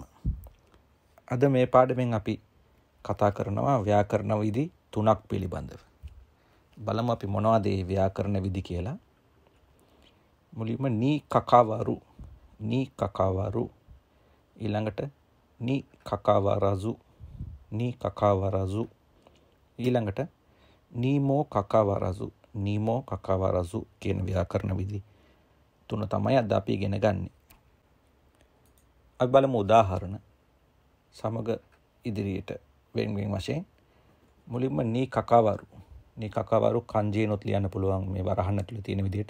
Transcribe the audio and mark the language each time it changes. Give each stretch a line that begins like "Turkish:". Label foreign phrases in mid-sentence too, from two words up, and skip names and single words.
Sinhala: අද මේ පාඩමෙන් අපි කතා කරනවා ව්‍යාකරණ විධි 3ක් පිළිබඳව. බලමු අපි මොනවද මේ ව්‍යාකරණ විධි කියලා. මුලින්ම
Japanese: に関わる
Sinhala: ඊළඟට
Japanese: に関わらず
Sinhala: ඊළඟට
Japanese: にも関わらず
Sinhala: කියන ව්‍යාකරණ විධි තුන තමයි අද අපි ඉගෙන ගන්නේ. අපි බලමු උදාහරණ සමග ඉදිරියට වෙන වශයෙන්. මුලින්ම
Japanese: に関わる
Sinhala: kanjiනොත් ලියන්න පුළුවන් මේ වරහන් ඇතුලේ තියෙන විදිහට.